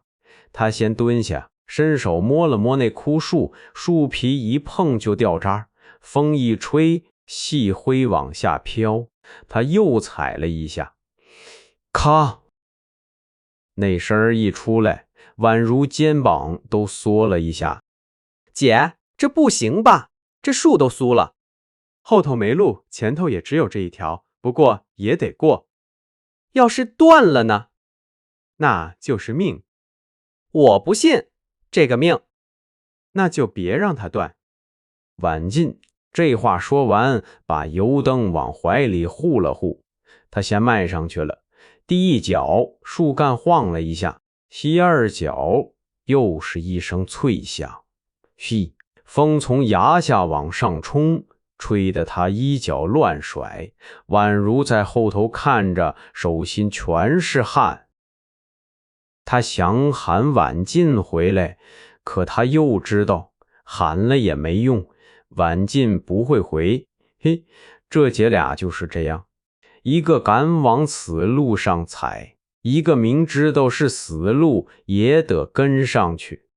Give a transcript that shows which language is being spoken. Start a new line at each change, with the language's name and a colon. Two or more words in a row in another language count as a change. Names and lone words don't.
Chinese: 她先蹲下，伸手摸了摸那枯樹，樹皮一碰就掉渣，風一吹，細灰往下飄。她又踩了一下，咔！那聲一出來，宛如肩膀都縮了一下。姐，這不行吧？ 這樹都酥了。後頭沒路，前頭也只有這一條，不過也得過。要是斷了呢？那就是命。我不信這個命。那就別讓它斷。婉進這話說完，把油燈往懷裡護了護。他先邁上去了，第一腳樹幹晃了一下，第二腳又是一聲脆響。噓，風從崖下往上衝，吹得他衣角亂甩，宛如在後頭看着，手心全是汗。他想喊婉進回來，可他又知道喊了也沒用，婉進不會回。嘿，這姐倆就是這樣，一個敢往死路上踩，一個明知道是死路也得跟上去。